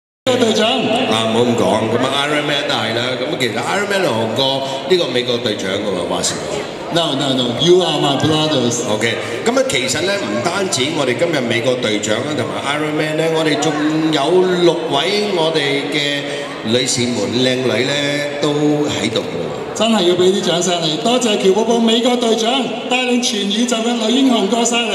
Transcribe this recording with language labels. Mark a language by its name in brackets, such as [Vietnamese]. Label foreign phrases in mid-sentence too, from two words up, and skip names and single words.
[Cantonese] 隊長啊，唔好咁講，咁啊 Iron Man 都係啦，咁其實 Iron Man 同過呢個美國隊長㗎嘛，話時話。 [English] No, you are my brothers。 [Cantonese] OK，咁啊其實咧唔單止我哋今日美國隊長啦，同埋 Iron Man 咧，我哋仲有6位我哋嘅女士們靚女咧都喺度㗎喎。真係要俾啲掌聲你，多謝喬寶寶美國隊長帶領全宇宙嘅女英雄過晒嚟。